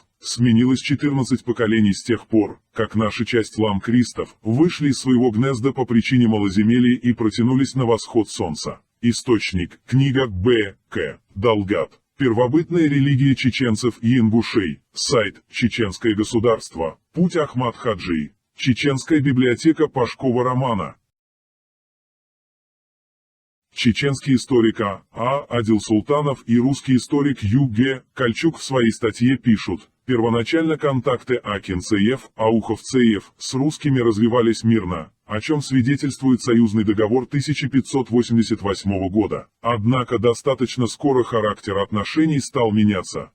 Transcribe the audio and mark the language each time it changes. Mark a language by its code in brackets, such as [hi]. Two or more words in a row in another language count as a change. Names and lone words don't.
[ru] Сменилось 14 поколений с тех пор, как наша часть лам-кристов вышли из своего гнезда по причине малоземелия и протянулись на восход солнца. Источник книга Б. К. Далгат. Первобытная религия чеченцев и ингушей. Сайт Чеченское государство. Путь Ахмад Хаджи. Чеченская библиотека Пашкова романа. Чеченский историк А. Адил Султанов и русский историк Ю. Г. Кольчук в своей статье пишут: первоначально контакты акинцеев, ауховцеев с русскими развивались мирно, о чем свидетельствует союзный договор 1588 года. Однако достаточно скоро характер отношений стал меняться.